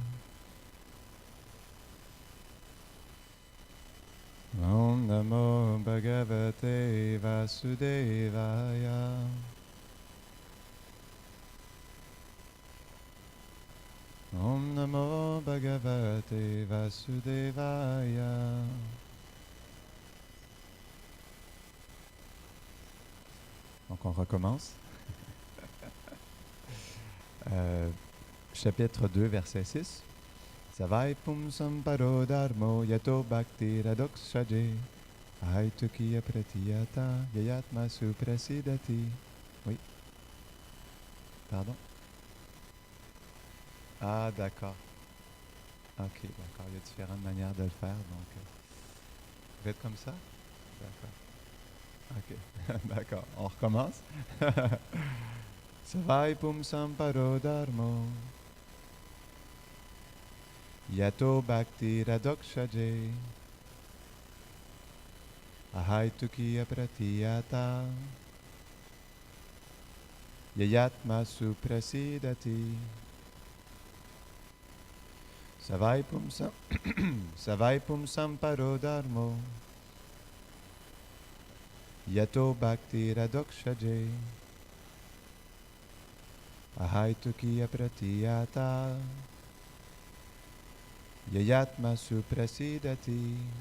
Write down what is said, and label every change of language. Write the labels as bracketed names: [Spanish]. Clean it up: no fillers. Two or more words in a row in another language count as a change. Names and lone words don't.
[Sanskrit] Om namo bhagavate vasudevaya. Om namo bhagavate vasudevaya. [French] Donc on recommence. Chapitre 2, verset 6. [Sanskrit] Savai pumsam paro dharmo yato bhakti radokshaje ahaitukiya pratiyata yayatma suprasidati. [French] Oui. Pardon? Ah, d'accord. Ok, d'accord. Il y a différentes manières de le faire. Donc, vous faites comme ça? D'accord. Ok. D'accord. On recommence. [Sanskrit] Savai pumsam paro dharmo yato bhakti radokshaje ahaitukiya pratiyata yayatma suprasidati. Savai pumsam paro dharmo yato bhakti radokshaje ahaitukiya pratiyata yayatma suprasidati.